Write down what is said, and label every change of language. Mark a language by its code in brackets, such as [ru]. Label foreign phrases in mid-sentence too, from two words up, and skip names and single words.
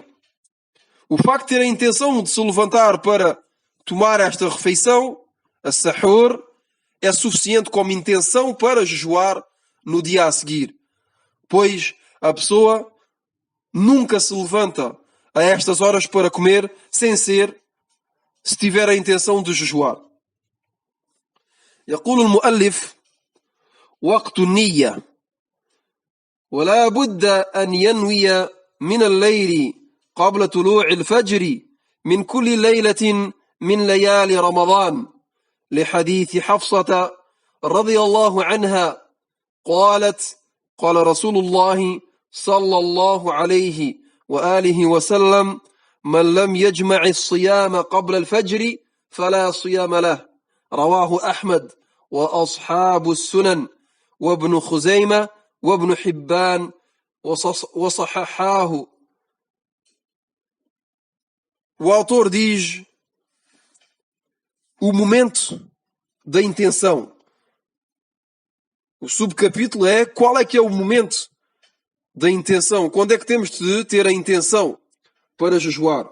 [pt] O facto de ter a intenção de se levantar para tomar esta refeição, a Sahur, é suficiente como intenção para jejuar no dia a seguir. Pois a pessoa nunca se levanta a estas horas para comer sem ser, se tiver a intenção de jejuar. [ar] يقول المؤلف: وقت النية ولا بد أن ينوي من الليل قبل طلوع الفجر من كل ليلة من ليالي رمضان، لحديث حفصة رضي الله عنها قالت: قال رسول الله صلى الله عليه وآله وسلم: من لم يجمع الصيام قبل الفجر فلا صيام له. رواه أحمد وأصحاب السنن وابن خزيمة وابن حبان وصححاه. [pt] O autor diz o momento da intenção. O subcapítulo é qual é que é o momento da intenção. Quando é que temos de ter a intenção para jejuar?